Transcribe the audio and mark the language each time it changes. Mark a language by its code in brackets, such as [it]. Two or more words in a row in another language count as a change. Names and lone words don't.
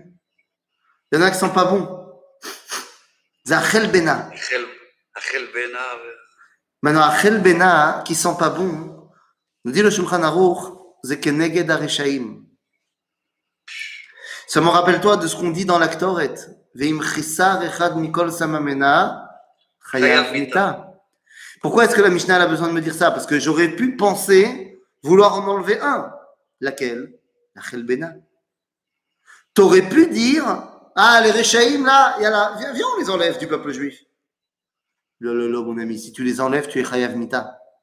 [fr] Il y en a un qui ne sent pas bon. C'est Achel Bena. Achel Bena. Maintenant, Achel Bena, qui ne sent pas bon, nous dit le Shulchan Aruch, c'est [he] כנגד הרשעים. [fr] Seulement rappelle-toi de ce qu'on dit dans l'Aktoret. [he] ואם חיסר אחת מכל סממניה חייב מיתה. [fr] Pourquoi est-ce que la Mishnah a besoin de me dire ça? Parce que j'aurais pu penser vouloir en enlever un. Laquelle? La chelbena. T'aurais pu dire, ah, les Réchaïm, là, viens, on les enlève du peuple juif. Lolo, mon ami, si tu les enlèves, tu es [he] חייב מיתה.